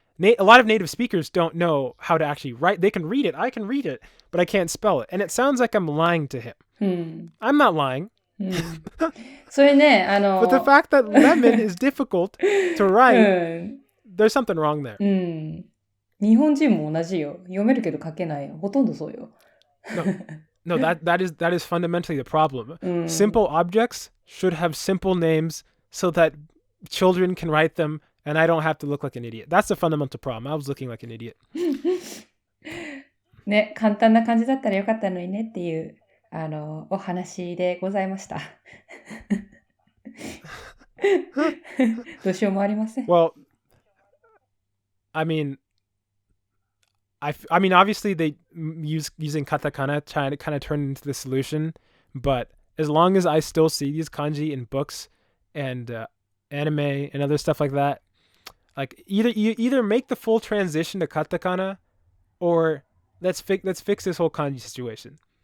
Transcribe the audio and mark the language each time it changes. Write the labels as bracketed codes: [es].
[en] A lot of native speakers don't know how to actually write. They can read it. I can read it, but I can't spell it. And it sounds like I'm lying to him. I'm not lying. [ja] それね、 [en] But the fact that lemon is difficult to write, there's something wrong there. [ja] 日本人も同じよ。読めるけど書けないよ。ほとんどそうよ。 [en] No, that is fundamentally the problem. Simple objects should have simple names so that children can write them and I don't have to look like an idiot. That's the fundamental problem. I was looking like an idiot. [ja] ね、簡単な感じだったらよかったのにねっていうお話でございました。どうしようもありません。 [en] Well, I mean, obviously they using katakana trying to kind of turn into the solution, but as long as I still see these kanji in books and anime and other stuff like that, like either make the full transition to katakana, or let's fix this whole kanji situation.